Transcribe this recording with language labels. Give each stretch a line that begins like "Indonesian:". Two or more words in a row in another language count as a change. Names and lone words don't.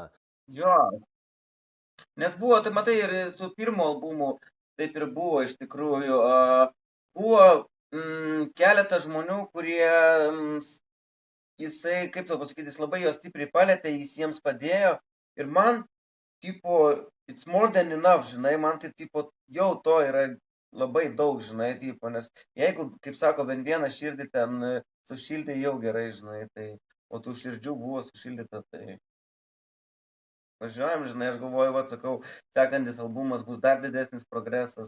Lithuanian: Jo, nes buvo, tai matai, ir su pirmo albumu taip ir buvo iš tikrųjų. Buvo keletas žmonių, kurie jisai, kaip tau pasakyti, jis labai jos stipriai palėtė, jis jiems padėjo. Ir man, tipo,
English: it's more than enough,
Lithuanian: žinai, man tai, tipo, jau to yra labai daug, žinai, tipo, nes jeigu, kaip sako, bent vieną širdį ten sušildė, jau gerai, žinai, tai, o tų širdžių buvo sušildyta, tai važiuojam, žinai, aš galvoju, va, sakau, sekantis albumas bus dar didesnis progresas.